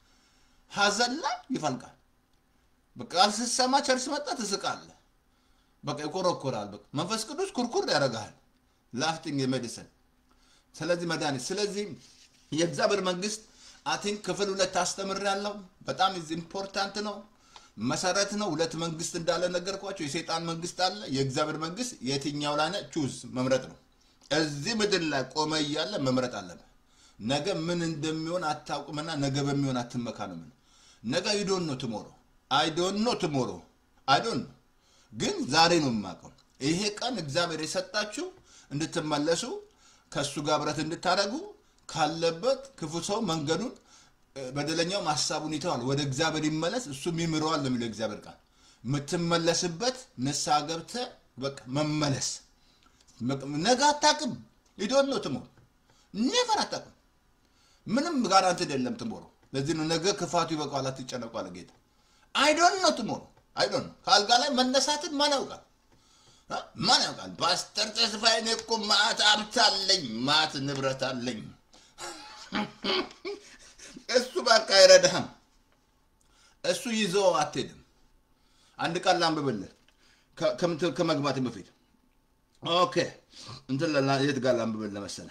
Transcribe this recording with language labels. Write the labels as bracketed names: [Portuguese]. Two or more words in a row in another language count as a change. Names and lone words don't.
[Amharic] ሐዘን ላይ ይፈልቃል። በቃ አልሰማ ቸርች መጣ ትስቃለህ። በቃ ይኮረኮራል። በቃ መንፈስ ቅዱስ ኩርኩር ያደርጋል። [English] laughing medicine። [Amharic] ስለዚህ መድኃኒት። ስለዚህ የእግዚአብሔር መንግስት አቲንክ ክፍል 2 አስተምሬያለሁ። በጣም ኢምፖርታንት ነው። መሰረት ነው። ሁለት መንግስት እንዳለ ነገርኳችሁ። የሰይጣን መንግስት አለ፣ የእግዚአብሔር መንግስት። የትኛው ላይ ነው? ቹዝ መምረጥ ነው። እዚህ ምድር ላይ ቆመ እያለ መምረጥ አለብህ። ነገ ምን እንደሚሆን አታውቅምና ነገ በሚሆን አትመካ ነው። ምን ነገ [English] you don't know tomorrow. I don't know tomorrow. I don't know. [Amharic] ግን ዛሬ ነው የማውቀው። ይሄ ቀን እግዚአብሔር የሰጣችሁ እንድትመለሱ ከሱ ጋር ብረት እንድታረጉ ካለበት ክፉ ሰው መንገዱን በደለኛው ማሳቡን ይተዋል፣ ወደ እግዚአብሔር ይመለስ፣ እሱም ይምረዋል ነው የሚለው እግዚአብሔር ቃል። የምትመለስበት ንስሐ ገብተህ በቃ መመለስ። ነገ አታውቅም። [English] you don't know tomorrow. [Amharic] never አታውቅም። ምንም ጋራንቲ የለም tomorrow። ለዚህ ነው ነገ ክፋቱ ይበቃዋል አትጨነቁ አለ ጌታ። [English] I don't know tomorrow. I don't know [Amharic] ካልጋ ላይ መነሳትን ማን ያውቃል? ማን ያውቃል? ፓስተር ተስፋዬ እኔ እኮ ማት አብታለኝ ማት ንብረት አለኝ። እሱ በቃ አይረዳህም። እሱ ይዞ አትሄድም። አንድ ቃል ላንብብልህ ከመግባት በፊት ኦኬ እንትን የት ጋር ላንብብልህ መሰለህ?